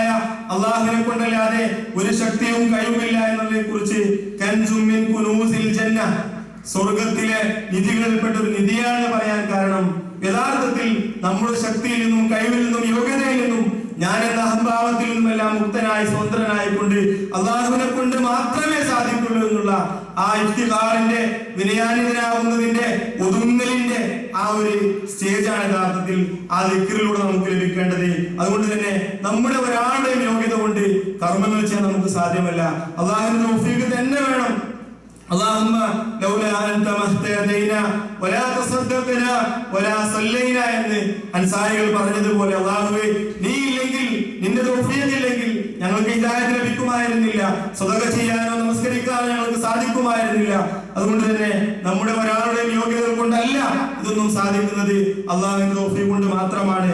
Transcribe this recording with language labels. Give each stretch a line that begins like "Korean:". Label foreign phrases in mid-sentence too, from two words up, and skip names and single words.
Malayalam: അള്ളാഹുവിനെ കൊണ്ടല്ലാതെ ഒരു ശക്തിയും കഴിവില്ല എന്നതിനെ കുറിച്ച്
Arabic: كنز من كنوز الجنة,
Malayalam: സ്വർഗത്തിലെ നിധികളിൽപ്പെട്ട ഒരു നിധിയാണ് പറയാൻ കാരണം യഥാർത്ഥത്തിൽ നമ്മുടെ ശക്തിയിൽ നിന്നും കഴിവിൽ നിന്നും യോഗ്യതയിൽ നിന്നും ഞാൻ എന്ന അഹംഭാവത്തിൽ നിന്നുമെല്ലാം മുക്തനായി സ്വതന്ത്രനായി കൊണ്ട് അള്ളാഹുവിനെ കൊണ്ട് മാത്രമേ സാധിക്കുള്ളൂ എന്നുള്ള ആ ഇഫ്തിഖാറിന്റെ വിനയാന്വിതനാവുന്നതിന്റെ ഒതുങ്ങലിന്റെ ആ ഒരു സ്റ്റേജാണ് യഥാർത്ഥത്തിൽ ആ ദിക്റിലൂടെ നമുക്ക് ലഭിക്കേണ്ടത്. അതുകൊണ്ട് തന്നെ നമ്മുടെ ഒരാളുടെയും യോഗ്യത കൊണ്ട് കർമ്മങ്ങൾ ചെയ്യാൻ നമുക്ക് സാധ്യമല്ല. അള്ളാഹുവിന്റെ തൗഫീഖ് തന്നെ വേണം.
Arabic: اللهم لولا أنت ما اهتدينا ولا تصدقنا ولا صلينا
Malayalam: എന്ന് അൻസാരികൾ പറഞ്ഞതുപോലെ അല്ലാഹുവേ നീ ഇല്ലെങ്കിൽ, നിന്റെ തൗഫീഖ് ഇല്ലെങ്കിൽ ഞങ്ങൾക്ക് ഹിദായത്ത് ലഭിക്കുമായിരുന്നില്ല, സദഖ ചെയ്യാനോ നമസ്കരിക്കാനോ ഞങ്ങൾക്ക് സാധിക്കുമായിരുന്നില്ല. അതുകൊണ്ട് തന്നെ നമ്മുടെ ഒരാളുടെയും യോഗ്യത കൊണ്ടല്ല ഇതൊന്നും സാധിക്കുന്നത്, അല്ലാഹുവിന്റെ തൗഫീഖ് കൊണ്ട് മാത്രമാണ്.